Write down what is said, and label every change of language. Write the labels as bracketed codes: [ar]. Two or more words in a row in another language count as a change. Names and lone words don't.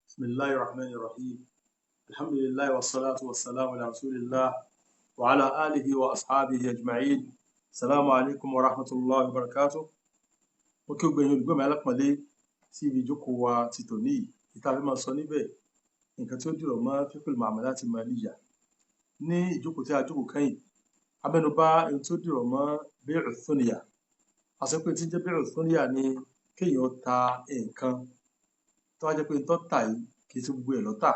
[ar] بسم الله الرحمن الرحيم. الحمد لله والصلاة والسلام على رسول الله وعلى آله وأصحابه أجمعين. السلام عليكم ورحمة الله وبركاته. [yo] Mo kí gbogbo ẹ̀yin olùgbọ́ mi alápọ̀nlé sí ibi ìjókòó wa ti tòní yìí. Ìta fi máa sọ níbẹ̀ nǹkan tí ó dìrọ̀ mọ́ [ar] فقه المعاملات المالية. [yo] Ní ìjókòó tí a jókòó kẹ́yìn, a mẹ́nubà ohun tí ó dìrọ̀ mọ́ [ar] بيع الثنيا. [yo] A sọ pé tí ń jẹ́ [ar] بيع الثنيا [yo] ni kéèyàn ta nǹkan tó wá jẹ́ pé tó tà yìí kì í ṣe gbogbo ẹ̀ ló tà.